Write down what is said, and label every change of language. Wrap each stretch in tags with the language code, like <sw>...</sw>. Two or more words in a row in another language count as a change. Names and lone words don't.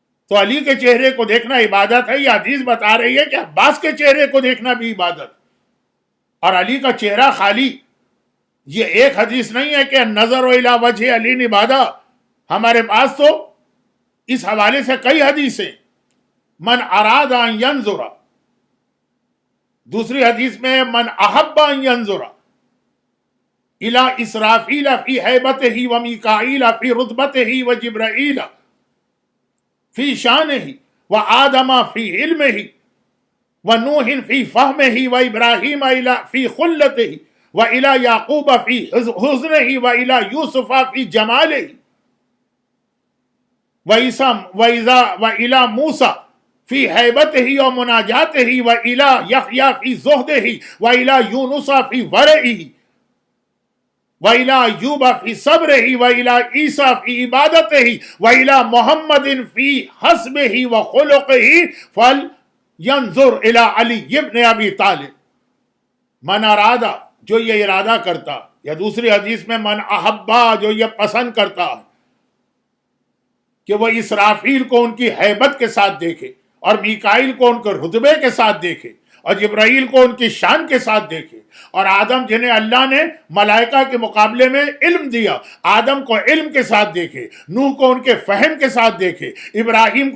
<ur>تو علی کے چہرے کو دیکھنا عبادت ہے؟ یہ حدیث بتا رہی ہے کہ عباس کے چہرے کو دیکھنا بھی عبادت، اور علی کا چہرہ خالی۔ یہ ایک حدیث نہیں ہے کہ</ur> <ar>نظر الی وجہ علی عبادہ،</ar> <ur>ہمارے پاس تو اس حوالے سے کئی حدیثیں۔</ur> <ar>من اراد ان ینظر،</ar> <ur>دوسری حدیث میں</ur> <ar>من احب ان ینظر الی اسرافیل فی ہیبتہ و میکائیل فی رتبتہ و جبرائیل فی شانہ و آدم فی علمہ و نوح فی فہمہ و ابراہیم فی خلتہ و الی یعقوب فی حزنہ و الی یوسف فی جمالہ و الی موسیٰ فی حیبتہ و مناجاتہ و الی یحییٰ فی زہدہ و الی یونس فی ورعہ وَإِلَىٰ أَيُّوبَ فِي صَبْرِهِ وَإِلَىٰ عِیسیٰ فِي عِبَادَتِهِ وَإِلَىٰ مُحَمَّدٍ فِي حَسْبِهِ وَخُلُقِهِ فَلْيَنظُرْ إِلَىٰ عَلِيِّ بْنِ أَبِي طالب۔ من ارادہ،</ar> <ur>جو یہ ارادہ کرتا، یا دوسری حدیث میں</ur> <ar>من احبا،</ar> <ur>جو یہ پسند کرتا کہ وہ اسرافیل کو ان کی ہیبت کے ساتھ دیکھے، اور میکائیل کو ان کے رتبے کے ساتھ دیکھے، اور جبرائیل کو ان کی شان کے ساتھ دیکھے، اور آدم جنہیں اللہ نے ملائکہ کے مقابلے میں علم دیا، آدم کو علم کے ساتھ دیکھے، نوح کو ان کے فہم کے ساتھ دیکھے، ابراہیم</ur>